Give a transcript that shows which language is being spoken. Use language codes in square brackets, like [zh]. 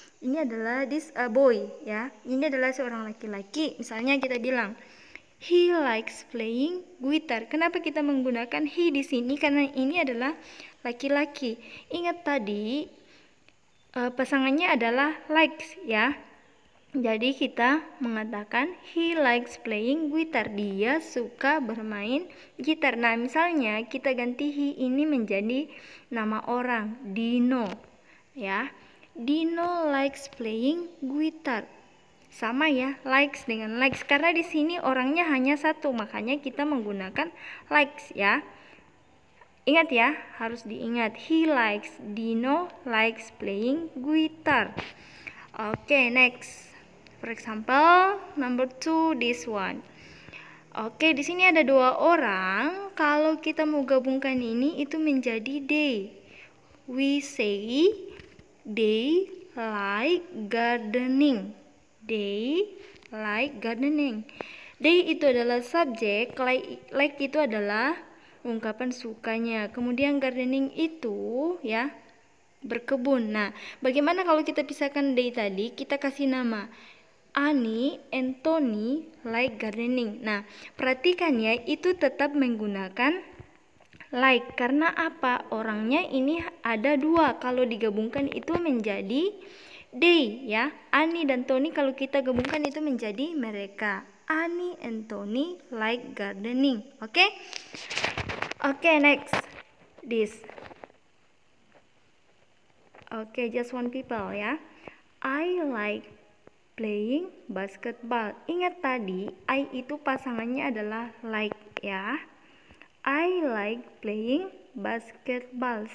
[id] Ini adalah [en] this boy [id] ya. Ini adalah seorang laki-laki. [en] Misalnya kita bilang he likes playing guitar. [id] Kenapa kita menggunakan he di sini? Karena ini adalah laki-laki. Ingat tadi pasangannya adalah likes ya. Jadi kita mengatakan [en] he likes playing guitar. [id] Dia suka bermain gitar. Nah, misalnya kita ganti he ini menjadi nama orang, Dino ya. [en] Dino likes playing guitar. [id] Sama ya, likes dengan likes karena di sini orangnya hanya satu, makanya kita menggunakan likes ya. Ingat ya, harus diingat. [en] Dino likes playing guitar. Oke, next. For example, number 2, this one. [id] Oke, di sini ada dua orang. Kalau kita mau gabungkan ini, itu menjadi they. [en] We say they like gardening. They like gardening. [id] They itu adalah subjek, like itu adalah ungkapan sukanya. Kemudian gardening itu ya berkebun. Nah, bagaimana kalau kita pisahkan they tadi, kita kasih nama [en] Annie and Tony like gardening. [id] Nah, perhatikan ya, itu tetap menggunakan like karena apa? Orangnya ini ada dua. Kalau digabungkan itu menjadi they ya. Annie dan Tony kalau kita gabungkan itu menjadi mereka. [en] Annie and Tony like gardening. Oke? Oke, next. This. Oke, just one people ya. I like playing basketball. [id] Ingat tadi, I itu pasangannya adalah like ya. [en] I like playing basketball.